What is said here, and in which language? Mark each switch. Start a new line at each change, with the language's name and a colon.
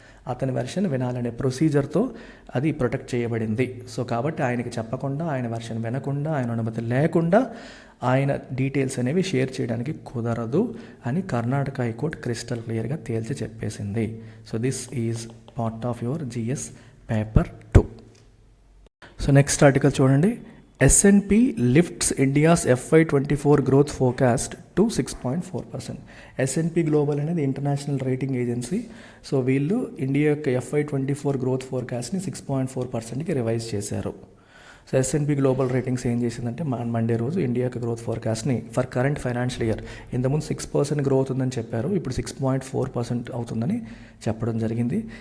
Telugu: అతని వెర్షన్ వినాలనే ప్రొసీజర్తో అది ప్రొటెక్ట్ చేయబడింది. సో కాబట్టి ఆయనకి చెప్పకుండా, ఆయన వెర్షన్ వినకుండా, ఆయన అనుమతి లేకుండా ఆయన డీటెయిల్స్ అనేవి షేర్ చేయడానికి కుదరదు అని కర్ణాటక హైకోర్టు క్రిస్టల్ క్లియర్గా తేల్చి చెప్పేసింది.
English: So this is part of your GS paper 2. So next article చూడండి, S&P lifts India's FY24 growth forecast to 6.4%.
Telugu: S&P global అనేది ఇంటర్నేషనల్ రేటింగ్ ఏజెన్సీ. సో వీళ్ళు ఇండియా యొక్క FY24 గ్రోత్ ఫోర్కాస్ట్ని 6.4%కి రివైజ్ చేశారు. సో S&P గ్లోబల్ రేటింగ్స్ ఏం చేసిందంటే Monday రోజు India యొక్క growth ఫోర్కాస్ట్ని for current financial year, ఇంతకుముందు 6% గ్రోత్ ఉందని చెప్పారు, ఇప్పుడు 6.4% అవుతుందని చెప్పడం జరిగింది.